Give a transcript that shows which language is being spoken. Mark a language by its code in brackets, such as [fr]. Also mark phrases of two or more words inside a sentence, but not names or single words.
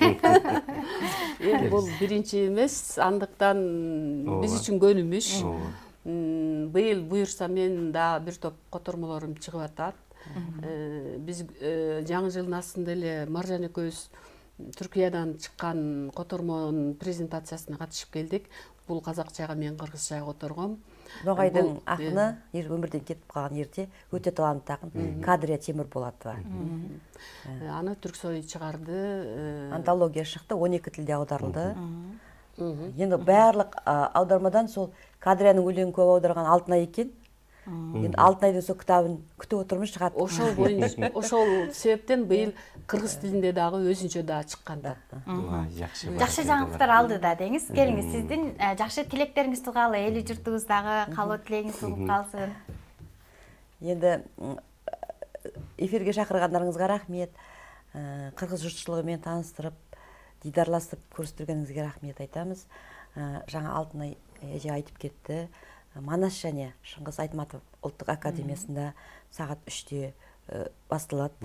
[ky] Эми бул биринчи эмес, андыктан биз үчүн көнүмүш. Быйыл буюрса мен да бир топ котормолорум чыгып атат. Биз жаңы жылдын астында эле Маржан экөөбүз Түркиядан чыккан котормонун презентациясына катышып келдик. Бул казакчага, мен кыргызчага которгом. [kk] Ноғайдың ақыны, өмірден кетіп қалған ерте, өте талантты ақын Кадрия Темірболатова. [ky] Аны Түрксой чыгарды. [kk] Антология шықты, 12 тілде аударылды. Енді барлық аудармадан сол Кадрияның өлеңін көп аударған Алтынай екен. Енді Алтынайдың сол кітабын күтіп отырмыз, шығады. [ky] Ошол себептен быйыл кыргыз тилинде дагы өзүнчө да чыккан да. Жакшы жаңылыктар алды да деңиз. Келиңиз, сиздин жакшы тилектериңиз тугалы, эли журтубуздагы калоо тилегиңиз угуп калсын. [kk] Енді эфирге шақырғандарыңызға рахмет. Қырғыз жұртшылығымен таныстырып, дидарласып көрістіргеніңізге рахмет айтамыз. Жаңа Алтынай эже айтып кетті. Манас және Шыңғыс Айтматов ұлттық академиясында сағат 3-те басталады.